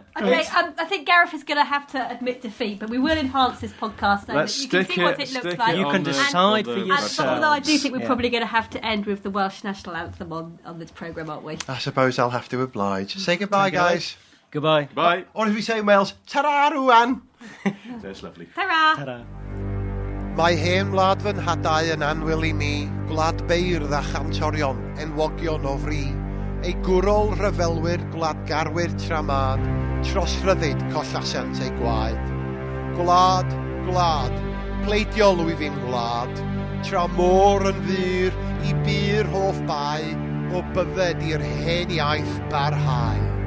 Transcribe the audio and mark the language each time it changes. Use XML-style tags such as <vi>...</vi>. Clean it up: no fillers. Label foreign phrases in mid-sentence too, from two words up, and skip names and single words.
<en>Okay, I think Gareth is going to have to admit defeat, but we will enhance this podcast so Let's that you can stick see what it stick looks like. it You on can the- decide on for the yourself. And although I do think we're Yeah. probably going to have to end with the Welsh national anthem on this programme, aren't we? I suppose I'll have to oblige. Say goodbye, guys. Goodbye. Bye. Or as we say in Wales, ta-ra, rwan. That's lovely. Ta-ra! Ta-da.</en> <cy>Mae hen wlad fy nhadau yn anwyl I mi, gwlad beirdd a chantorion, enwogion o fri. Ei gwrol rhyfelwyr, gwladgarwyr tramad, trosryddid collasant ei gwaed. Gwlad, gwlad, pleidiolwy fi'n gwlad, tra môr yn fyr I byr hoff bai, o bydded i'r hen iaith barhau.</cy>